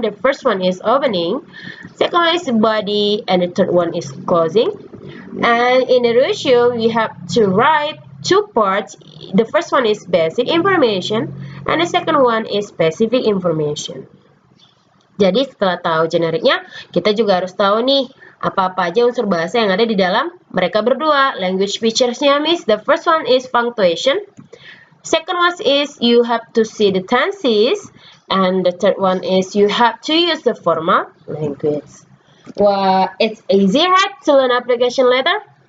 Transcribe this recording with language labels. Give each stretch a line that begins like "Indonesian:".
English: The first one is opening, second one is body, and the third one is closing. And in the ratio, we have to write 2 parts. The first one is basic information, and the second one is specific information.
Indonesian: Jadi setelah tahu generiknya, kita juga harus tahu nih, apa-apa aja unsur bahasa yang ada di dalam mereka berdua.
English: Language features-nya, Miss. The first one is punctuation. Second one is you have to see the tenses, and the third one is you have to use the formal language. Well, it's easy, right, to learn application letter?